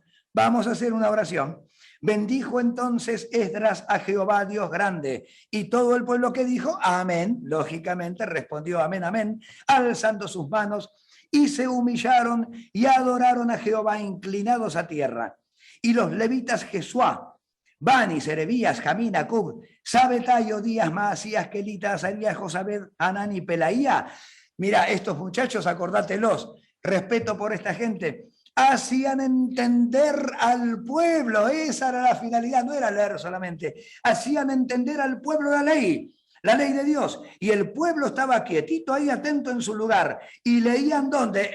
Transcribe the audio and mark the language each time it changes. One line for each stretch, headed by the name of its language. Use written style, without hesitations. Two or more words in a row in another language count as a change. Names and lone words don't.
Spanish: Vamos a hacer una oración. Bendijo entonces Esdras a Jehová Dios grande, y todo el pueblo que dijo amén, lógicamente respondió amén, amén, alzando sus manos, y se humillaron y adoraron a Jehová inclinados a tierra. Y los levitas Jesuá, Bani, Serebías, Jamín, Acub, Sabetai, Odías, Maasías, Kelita, Azarías, Josabed, Hanán y Pelaía. Mira, estos muchachos, acordátelos, respeto por esta gente, hacían entender al pueblo, esa era la finalidad, no era leer solamente, hacían entender al pueblo la ley de Dios, y el pueblo estaba quietito ahí, atento en su lugar, y leían ¿dónde?